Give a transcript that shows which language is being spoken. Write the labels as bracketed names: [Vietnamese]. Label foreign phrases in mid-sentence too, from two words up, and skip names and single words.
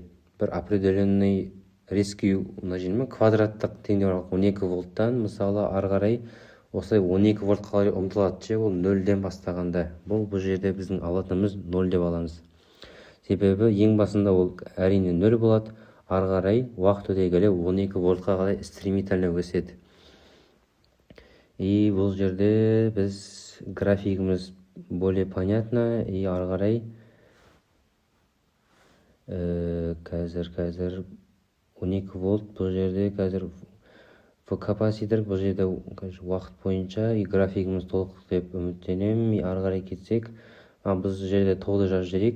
[Kazakh] Бір [Russian] определенный резкий [Kazakh] квадраттық теңдеу 12 вольттан мысалы ары қарай осылай 12 вольтқа қарай ұмтылады, ол 0-ден бастағанда. Бұл жерде біздің алатынымыз 0 деп аламыз. Себебі ең басында ол әрине 0 болады, ары қарай уақыт өте келе 12 вольтқа қарай стремительно өседі. И бұл жерде біз графигіміз [Russian] более понятно, [Kazakh] и ары қарай қазір 12 вольт бұл жерде қазір капаситор бұл жерде уақыт бойынша графигіміз толық деп үміттенемін. Ары қарай кетсек, біз жерде тоғды жазып жіберейік.